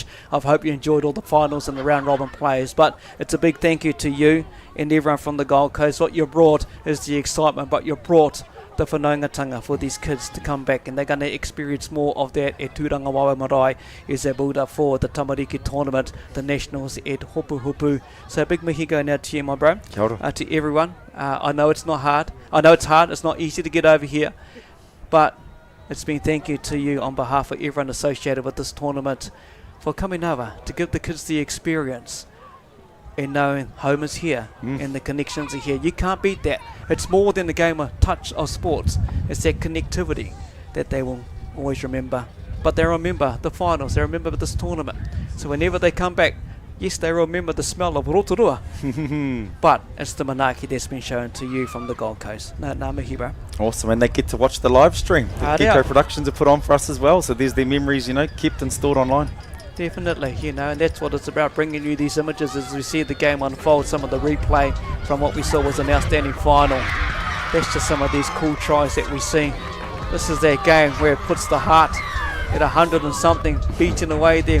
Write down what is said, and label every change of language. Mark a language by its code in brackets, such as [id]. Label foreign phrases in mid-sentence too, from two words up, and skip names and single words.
[en] I hope you enjoyed all the finals and the round robin plays, but it's a big thank you to you and everyone from the Gold Coast. What you brought is the excitement, but you brought the whanaungatanga for these kids to come back, and they're going to experience more of that at Tūranga Wawa Marae as they build up for the Tamariki tournament, the Nationals at Hopu Hopu. So big mihi going out to you, my bro. [mi] Kia ora. [en] To everyone. I know it's not hard. I know it's hard. It's not easy to get over here, but it's been thank you to you on behalf of everyone associated with this tournament for coming over to give the kids the experience and knowing home is here and the connections are here. You can't beat that. It's more than the game of touch of sports. It's that connectivity that they will always remember but they remember the finals, they remember this tournament. So whenever they come back, yes, they remember the smell of Rotorua, but it's the manaaki that's been shown to you from the Gold Coast. [mi] Nā mihi, [en] bro. Awesome, and they get to watch the live stream. The Gecko Productions are put on for us as well, so there's their memories, you know, kept and stored online. Definitely, you know, and that's what it's about, bringing you these images as we see the game unfold, some of the replay from what we saw was an outstanding final. That's just some of these cool tries that we see. This is that game where it puts the heart at 100 and something, beating away there.